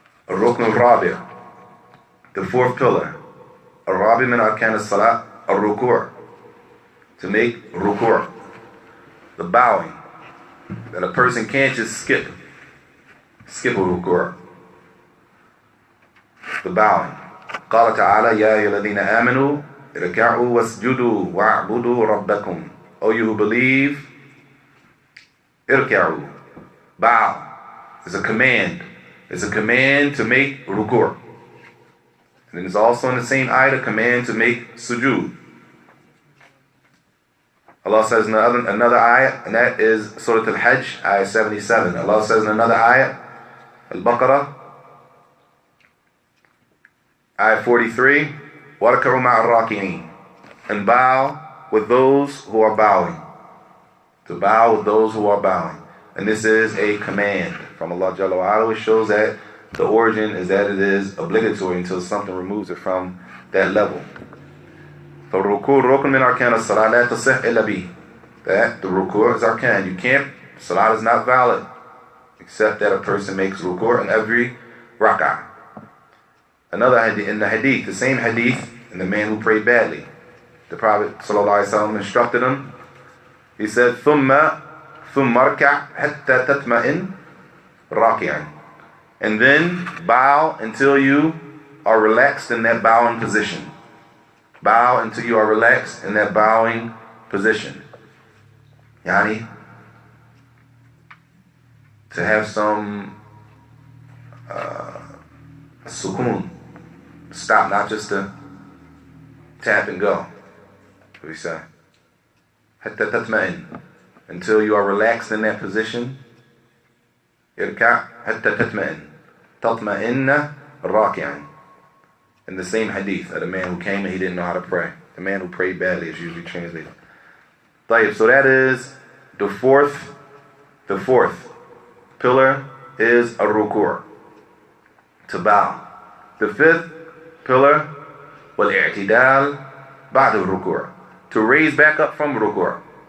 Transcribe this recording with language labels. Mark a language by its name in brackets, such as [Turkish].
[Arabic] الركن الرابع, [English] the fourth pillar. [Arabic] الرابع من أركان الصلاة الركوع, [English] to make ruku', the bowing, that a person can't just skip a ruku', the bowing. [Arabic] قال تعالى يا أيها الذين آمنوا اركعوا واسجدوا واعبدوا ربكم. [English] O you who believe, اركعوا, bow. It's a command. It's a command to make ruku'. And it's also in the same ayah a command to make sujood. Allah says in another ayah, and that is Surah Al-Hajj, ayah 77. Allah says in another ayah, Al-Baqarah, ayah 43, [Arabic] وَارْكَعُوا مَعَ الرَّاكِعِينَ, [English] and bow with those who are bowing. To bow with those who are bowing. And this is a command from Allah Jalla wa Ala, which shows that the origin is that it is obligatory until something removes it from that level. [Arabic] فالركوع ركن من أركان الصلاة لا تصح إلا به. [English] That the ruku' is arkan. You can't, salat is not valid except that a person makes ruku' in every rak'ah. Another hadith, in the hadith, the same hadith, and the man who prayed badly, the Prophet ﷺ instructed him. He said, [Arabic] ثم اركع حتى تطمئن راكعا, [English] and then bow until you are relaxed in that bowing position. Bow until you are relaxed in that bowing position. Yani, to have some sukoon, stop, not just to tap and go. What do we say? [Arabic] حتى تطمئن, [English] until you are relaxed in that position. [Arabic] اركع حتى تطمئن, تطمئن راكعا. [English] In the same hadith of the man who came and he didn't know how to pray. The man who prayed badly is usually translated. So that is the fourth pillar is a ruku'. to bow. The fifth pillar, wal-i'tidal ba'd al-ruku', to raise back up from ruku'.